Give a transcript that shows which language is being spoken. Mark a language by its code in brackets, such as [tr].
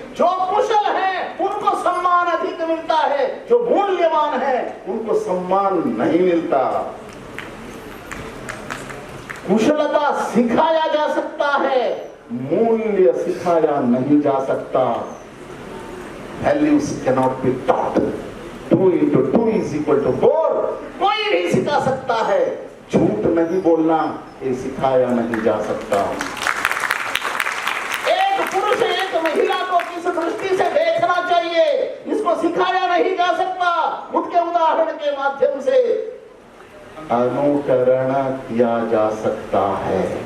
[hi] जो कुशल है उनको सम्मान अधिक मिलता है, जो मूल्यवान है उनको सम्मान नहीं मिलता। कुशलता सिखाया जा सकता है, मूल्य सिखाया नहीं जा सकता। [en] Values cannot be taught. 2 into 2 is equal to 4. [hi] कोई भी सिखा सकता है, झूठ नहीं बोलना ये सिखाया नहीं जा सकता। एक पुरुष एक महिला को किस दृष्टि से देखना चाहिए इसको सिखाया नहीं जा सकता। उसके उदाहरण के माध्यम से अनुकरण किया जा सकता है।